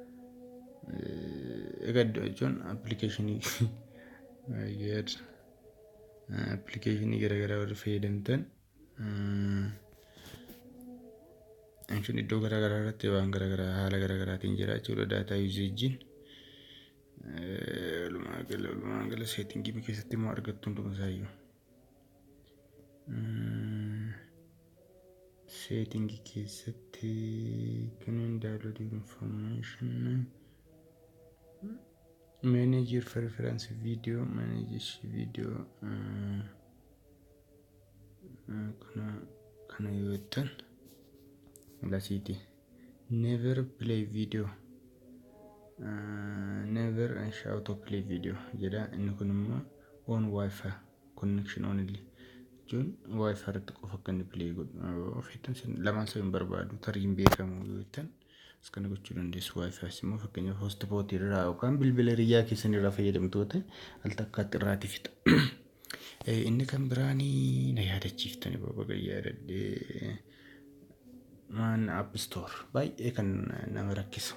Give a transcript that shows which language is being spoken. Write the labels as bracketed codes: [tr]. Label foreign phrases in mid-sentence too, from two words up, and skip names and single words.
[om] Egaa jechuun appilikeeshinii garaagaraa warri fayyadamtan jechuun iddoo garaagaraa irratti waan garaagaraa haala garaagaraatiin jira jechuudha. [en] Data usage'n [om] walumaa gala settingii keessatti immoo argattu hunduma isaayyuu. Settingii keessatti kunin [en] download information, manage your preference video, manage video [om] kana yoo ta'an lasiti [en] never play video, never auto play video jedha. [om] Inni kun immoo [en] on wifi connection only [om] jechuun wifi irratti qofa akka inni play godhu ofiitan lamaan isaa hin barbaadu tarii hin beekamu yoo ta'an as kana gochuu dandeessu. Wifi immoo fakkeenyaaf hotspot irraa yookaan bilbila hiriyaa keessan irraa fayyadamtoota al takkaatti irraati fixa. Inni kan biraanii na yaadachiiftani baga yaadadhee maan app store baay'ee kan nama rakkisu.